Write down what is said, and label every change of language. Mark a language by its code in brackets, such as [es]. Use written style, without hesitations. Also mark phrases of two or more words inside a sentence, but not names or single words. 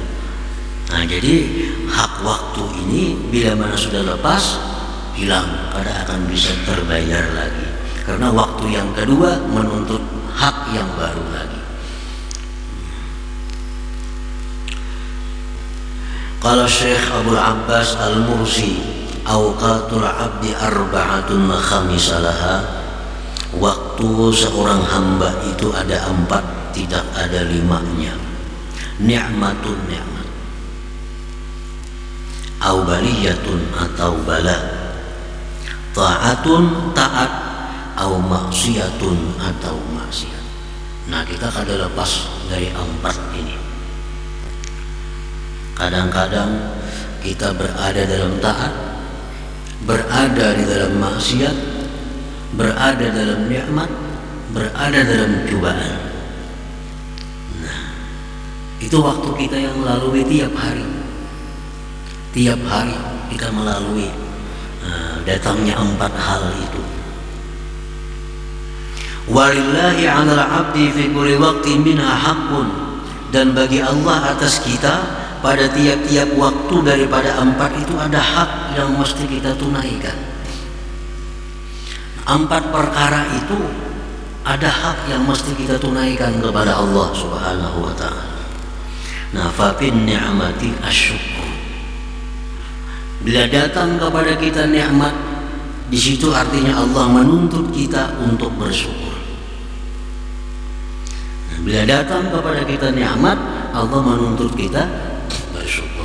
[bjn] Nah, jadi hak waktu ini bila mana sudah lepas, hilang, kada akan bisa terbayar lagi. [id] Karena waktu yang kedua menuntut hak yang baru lagi. Qala Syekh Abdul Abbas Al-Mursi, [ar] أوقات العبد أربعة لا خامس لها, [id] waktu seorang hamba itu ada 4, tidak ada 5-nya. Ni'matun, ni'mat, [ar] أو بلية, [id] atau bala, ta'atun, taat, [ar] أو معصية, [id] atau maksiat. [bjn] Nah, kita kada lepas dari 4 ini. [id] Kadang-kadang kita berada dalam taat, berada di dalam maksiat, berada dalam nikmat, berada dalam cobaan. Nah, itu waktu kita yang melalui tiap hari. Tiap hari kita melalui datangnya 4 hal itu. [ar] ولله على العبد في كل وقت منها حق, [id] dan bagi Allah atas kita pada tiap-tiap waktu daripada 4 itu ada hak yang mesti kita tunaikan. 4 perkara itu ada hak yang mesti kita tunaikan kepada Allah [ar] سبحانه وتعالى. Nah, فبالنعمة الشكر. [id] Bila datang kepada kita nikmat, di situ artinya Allah menuntut kita untuk bersyukur. Nah, bila datang kepada kita nikmat, Allah menuntut kita bersyukur.